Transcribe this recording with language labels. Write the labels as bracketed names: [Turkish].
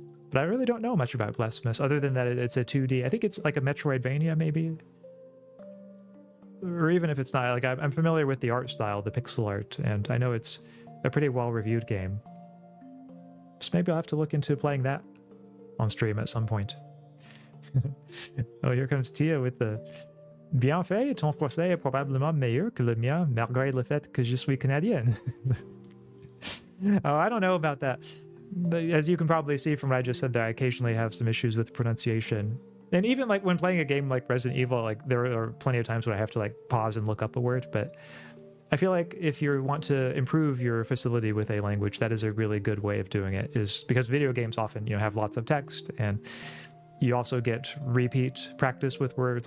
[English] But I really don't know much about Blasphemous, other than that it's a 2D. I think it's like a Metroidvania, maybe? Or even if it's not, like I'm familiar with the art style, the pixel art, and I know it's a pretty well-reviewed game. So maybe I'll have to look into playing that on stream at some point. Oh, here comes Tia with the [French] bien fait, ton français est probablement meilleur que le mien, malgré le fait que je suis canadienne. [English] Oh, I don't know about that. As you can probably see from what I just said there, I occasionally have some issues with pronunciation. And even like when playing a game like Resident Evil, like there are plenty of times when I have to like pause and look up a word, but I feel like if you want to improve your facility with a language, that is a really good way of doing it, is because video games often, have lots of text, and you also get repeat practice with words.